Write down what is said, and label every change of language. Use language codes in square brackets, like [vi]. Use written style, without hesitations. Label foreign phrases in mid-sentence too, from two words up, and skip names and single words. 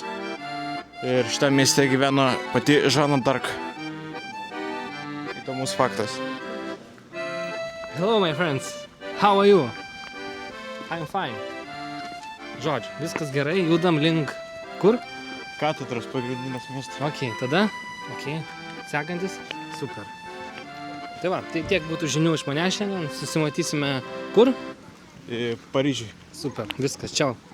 [lt] Ir šitame mieste gyveno pati Žana d'Arc. Įdomus faktas. [en] Hello, my friends. How are you? I'm fine. [lt] Žodžiu, viskas gerai, judam link kur? Katedros pagrindinės miestas. Ok, tada. Ok, sekantis. Super. Tai va, tai tiek būtų žinių iš manęs šiandien. Susimatysime kur? Paryžiui. Super, viskas, čiau.